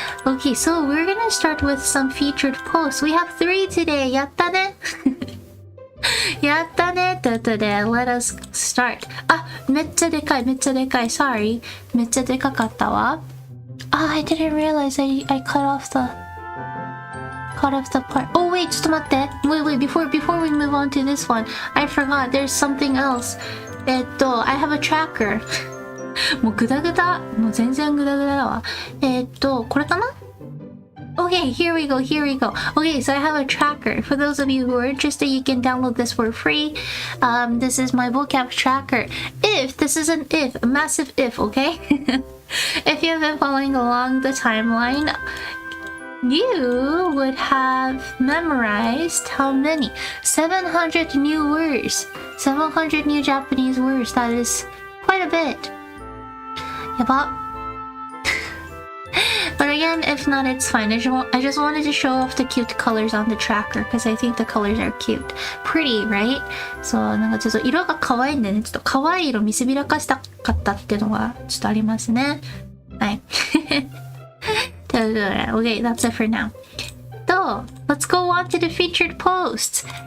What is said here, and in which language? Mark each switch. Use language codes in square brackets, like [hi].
[en] Okay, so we're gonna start with some featured posts. We have 3 today. [ja] やったね。やったね。ということで、 [en] let us start. [ja] めっちゃでかい、めっちゃでかい。 [en] Sorry. [ja] めっちゃでかかったわ。 [en] I didn't realize I cut off the part. Oh wait, [ja] ちょっと待って。 [en] Wait, before we move on to this one, I forgot there's something else. I have a tracker. [ja] もうグダグダ。もう全然グダグダだわ。これかな? [en] Okay, here we go. Okay, so I have a tracker. For those of you who are interested, you can download this for free. This is my vocab tracker. This is an a massive if, okay? If you have been following along the timeline, you would have memorized how many? 700 new words. 700 new Japanese words. That is quite a bit. Yaba. But again, if not, it's fine. I just wanted to show off the cute colors on the tracker because I think the colors are cute. Pretty, right? [ja] So, なんかちょっと色が可愛いんでね、ちょっと可愛い色見せびらかしたかったっていうのがちょっとありますね。はい。 [en] Okay, that's it for now. [ja] と、 [en] let's go on to the featured posts.